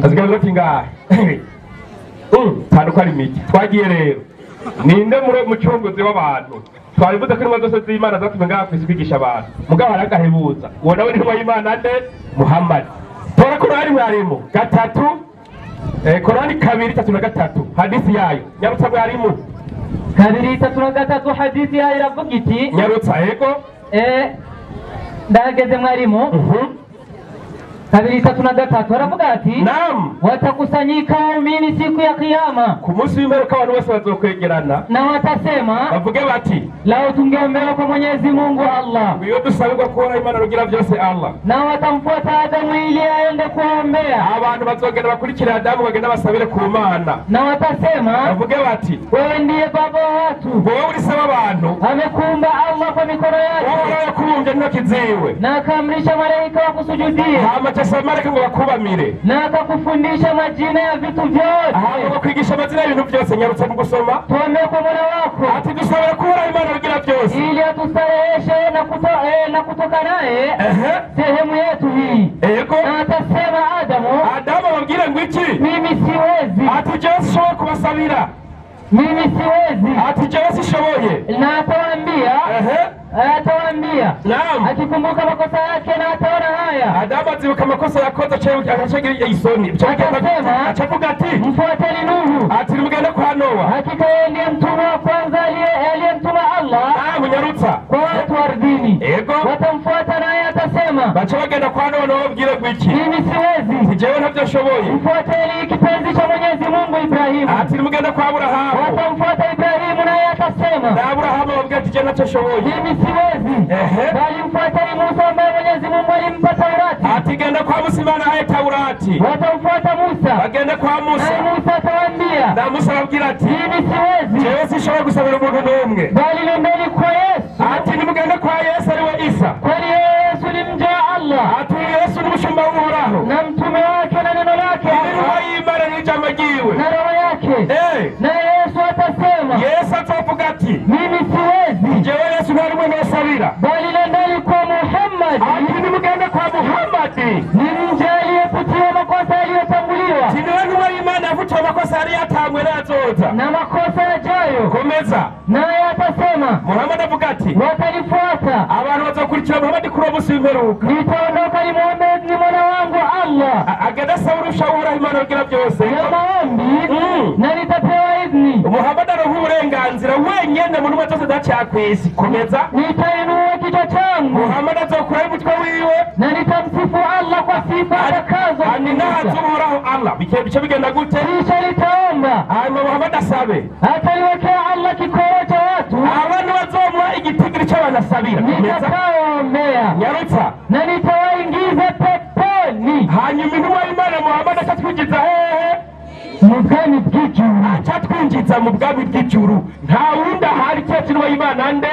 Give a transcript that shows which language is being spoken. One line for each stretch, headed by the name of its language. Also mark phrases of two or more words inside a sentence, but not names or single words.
Rundi: azigaza ati ngahe tanu ko ari miki twagiye rero ninde muri mucunguzi w'abantu twabivuze ko intumwa zose z'Imana zatumye ngaha ku isi kwigisha abantu mugabo haragahebuza uwo nawe ni w'Imana nde Muhamadi tora Korani mwarimu 3 Korani 2:33
Swahili: hadithi yayo
Rundi: nyarutsa mwarimu 2:33
Swahili: hadithi yayo
Rundi: iravuga iti nyarutsa yego ndageze mwarimu 2:33 aravuga ati
Swahili: naam watakusanyika waumini siku ya kiyama
Rundi: ku munsi w'imperuka abantu bose bazokwegerana
Swahili: na watasema
Rundi: bavuge bati
Swahili: lao tungeombea kwa Mwenyezi Mungu Allah
Rundi: iyo dusabirwa kuona Imana rugira byose Allah
Swahili: na watamfuata Adamu ili aende kuombea
Rundi: abantu bazogenda bakurikira Adamu bagenda basabire ku Mana
Swahili: na watasema
Rundi: bavuge bati
Swahili: wewe ndiye baba watu
Rundi: wowe uri saba abantu
Swahili: amekumba Allah kwa mikono yake
Rundi: wowe yakumbye n'intoki ziwe
Swahili: na akamrisha malaika wakusujudia
Rundi: mareka ngo bakubamire
Swahili: na akakufundisha majina ya vitu vyote
Rundi: bakwigisha amazina y'ibintu byose nyarutse mu gusoma
Swahili: tuombe kwa Mola wako
Rundi: ati dusabira kuba Imana rugira byose
Swahili: ili atustareheshe na kutoka naye sehemu yetu hii
Rundi: yego
Swahili: na atasema Adamu
Rundi: babwire ngo iki
Swahili: mimi siwezi
Rundi: ati jewe sishobora kubasabira
Swahili: mimi siwezi
Rundi: ati jewe sishoboye
Swahili: na atawaambia atawaambia Naam. akikumbuka makosa yake na ataona haya.
Rundi: Adamu azibuka amakosa yakoze acagira isoni.
Swahili: Akasema,
Rundi: acavuga ati
Swahili: mfuateni Nuhu,
Rundi: ati mugende kwa Noa.
Swahili: hakika yeye ndiye mtume wa kwanza aliyemtuma Allah
Rundi: Munyarutsa
Swahili: kwa watu ardhini.
Rundi: Ego.
Swahili: Watamfuata naye atasema,
Rundi: baca bagenda kwa Noa babwire gwiki
Swahili: mimi siwezi.
Rundi: jewe ntavyo nshoboye.
Swahili: Mfuateni kipenzi cha Mwenyezi Mungu Ibrahimu.
Rundi: Ati mugende kwa Aburahamu.
Swahili: Watamfuata Ibrahimu naye atasema,
Rundi: na Aburahamu babwire ati je ntavyo nshoboye.
Swahili: mimi siwezi. Bali mfuateni Musa ambaye Mwenyezi Mungu alimpa Taurati.
Rundi: Ati genda kwa Musa Imana ahaye Taurati.
Swahili: Watamfuata Musa.
Rundi: Bagende kwa Musa.
Swahili: Naye Musa atawaambia,
Rundi: na Musa babwire ati
Swahili: mimi siwezi.
Rundi: jewe sinshobora gusabira umuntu n'umwe.
Swahili: Bali nendeni kwa Yesu.
Rundi: Ati nimugende kwa Yesu ariwe Isa.
Swahili: Kwani Yesu ni mja wa Allah.
Rundi: Ati Yesu ni mushumba w'Uhoraho.
Swahili: Na mtume wake na neno lake.
Rundi: Intumwa y'Imana n'ijambo ryiwe.
Swahili: Na roho yake. Na Yesu atasema,
Rundi: Yesu azovuga ati
Swahili: mimi siwezi.
Rundi: jewe Yesu ntarimwe nosabira.
Swahili: Bali nendeni kwa Muhamadi.
Rundi: Ati nimugende kwa Muhamadi.
Swahili: Ni mja aliyefutiwa makosa yaliyotanguliwa.
Rundi: Ati niwe ntumwa y'Imana yafutiwe amakosa yari yatangwe n'ayazoza.
Swahili: Na makosa yajayo.
Rundi: Komeza.
Swahili: Naye atasema,
Rundi: Muhamadi avuga ati
Swahili: watanifuata.
Rundi: abantu bazokurikira Muhamadi kuri uwo munsi w'imperuka.
Swahili: Nitaondoka nimwombe ni Mola wangu Allah.
Rundi: Agenda asaba urusha Uhoraho Imana rugira byose.
Swahili: Ya maombi na nitapewa idhni.
Rundi: Muhamadi aronka uburenganzira wenyene mu ntumwa zose zaciye kw'isi. Komeza.
Swahili: Nitainua kichwa changu.
Rundi: Muhamadi azokuraho umutwe wiwe
Swahili: na nitamsifu Allah kwa sifa atakazo.
Rundi: Aninazo Uhoraho Allah. Bice bigenda gute?
Swahili: Kisha nitaomba.
Rundi: Hanyuma Muhamadi asabe.
Swahili: Ataniwekea Allah kikoro cha watu.
Rundi: Abantu bazomuha igitigiri c'abanasabira.
Swahili: Nitakawaombea.
Rundi: Nyarutsa.
Swahili: Na nitawaingiza peponi.
Rundi: Hanyuma intumwa y'Imana Muhamadi acatwinjiza hehe? Mu bwami bw'ijuru. Acatwinjiza mu bwami bw'ijuru. Nta wundi ahari keretse intumwa y'Imana nde?